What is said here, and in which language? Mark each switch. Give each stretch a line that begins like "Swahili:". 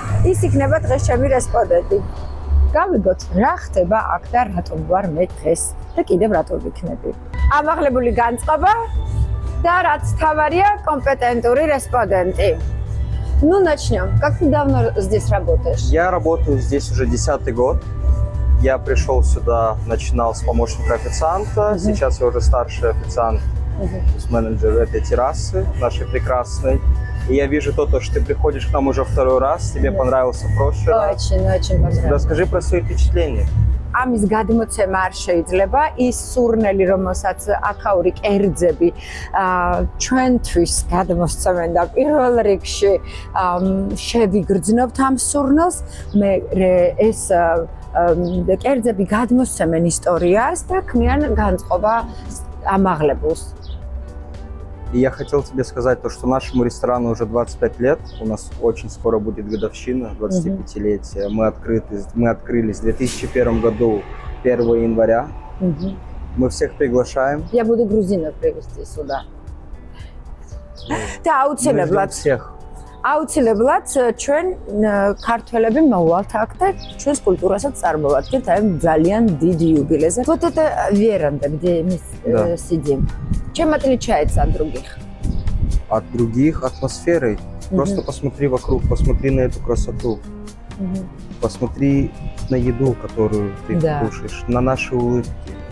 Georgian: ის იქნება დღეს ჩემი რესპონდენტი. გავიგოთ, რა ხდება აქ და რატომ ვარ მე დღეს და კიდევ რატომ ვიქნები. ამაღლებული განწყობა და რაც თავარია компетентური
Russian: респонденты. Ну, начнем. Как ты давно здесь работаешь? Я работаю здесь уже 10-й год. Я пришел сюда, начинал с помощника официанта. Сейчас я уже старший официант, менеджер этой террасы, нашей прекрасной. И я вижу то, что ты приходишь к нам уже второй раз, тебе понравился прошлый раз. Очень понравилось. Расскажи про свои впечатления.
Georgian: ამის გადმოცემა არ შეიძლება, ის სურნელი, რომელსაც აქაური კერძები ჩვენთვის გადმოსცემენ და პირველ რიგში შევიგრძნობთ ამ სურნელს, მე ეს კერძები გადმოსცემენ ისტორიას და ქმნიან განწყობა ამაღლებულს.
Russian: И я хотел тебе сказать то, что нашему ресторану уже 25 лет. У нас очень скоро будет годовщина, 25-летие. Мы открылись в 2001 году, 1 января. Мы всех приглашаем. Я буду грузинов привезти сюда.
Georgian: Да, აუცილებლად. აუცილებლად ჩვენ ქართველები მოვალთ აქ და ჩვენს კულტურასაც წარმოვადგენთ აი ძალიან დიდ იუბილეზე.
Russian: Вот это веранда, где мы сидим. Чем отличается от других? От других атмосферой. Просто посмотри вокруг, посмотри на эту красоту. Посмотри на еду, которую ты кушаешь, на наши улыбки.